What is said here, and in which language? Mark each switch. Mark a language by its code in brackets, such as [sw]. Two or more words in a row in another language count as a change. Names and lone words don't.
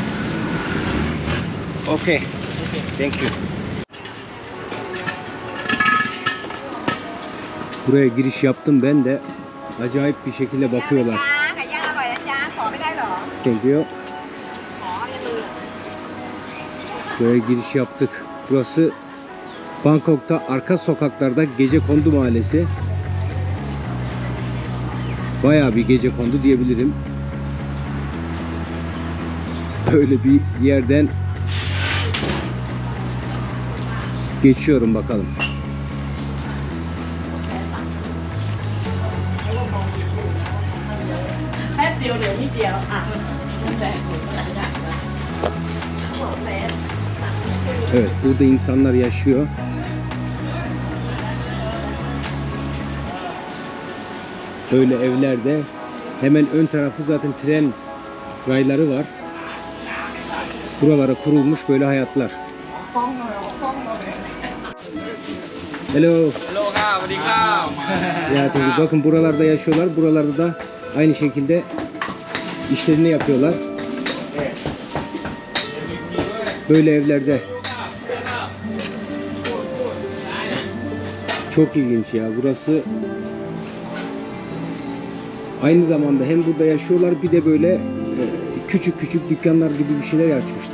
[en] Okay. Thank you. [tr] Buraya giriş yaptım ben de. Acayip bir şekilde bakıyorlar. [th] ไก่ย่างอร่อยนะจ๊ะขอไม่ได้เหรอ [en] Thank you. [th] ขออย่าลืม [tr] Buraya giriş yaptık. Burası Bangkok'ta arka sokaklarda Gecekondu Mahallesi. Bayağı bir gecekondu diyebilirim. Böyle bir yerden geçiyorum bakalım. แป๊บเดียวเดี๋ยวนิดเดียวอ่ะแบบ Evet, burada insanlar yaşıyor. Böyle evlerde hemen ön tarafı zaten tren rayları var. Buralara kurulmuş böyle hayatlar. [en] Hello. [th] Hello ครับสวัสดีครับ [tr] Ya tabii bakın buralarda yaşıyorlar. Buralarda da aynı şekilde işlerini yapıyorlar. Böyle evlerde. Çok ilginç ya. Burası aynı zamanda hem burada yaşıyorlar bir de böyle küçük küçük dükkanlar gibi bir şeyler açmışlar.